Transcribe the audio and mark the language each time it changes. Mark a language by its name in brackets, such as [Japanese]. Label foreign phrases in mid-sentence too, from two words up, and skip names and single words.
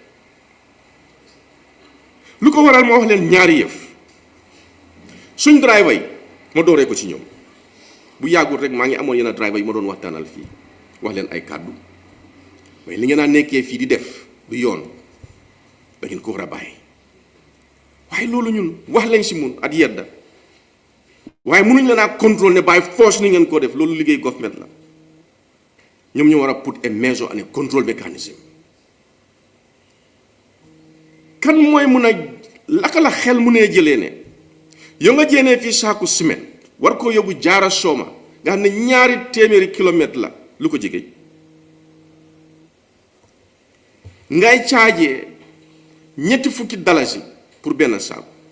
[Wolof] lu ko waral ma wax leen ñaari yëf suñ driver yi ma dooree ko ci ñoom bu yàggul rek maa ngi amoon yenn driver yi ma doon waxtaanal fii wax leen ay kàddu mais li ngeen a nekkee fii di def du yoon da ngeen ko war a bàyyi waaye loolu ñun wax lañ si mun at yedda waaye mënuñ la naa contrôle ne [English] by force [Wolof] ni ngeen koo def loolu liggéey government la ñoom ñu war a [English] put a measure and a control mechanism [Wolof] kan mooy mun a laka la xel mu nee jëlee ne yow nga jéenee fii saaku ciment war koo yóbbu Jaara Sooma nga xam ne 2 téeméeri kilomètre la lu ko jege ngay caajee $50 pour benn saaku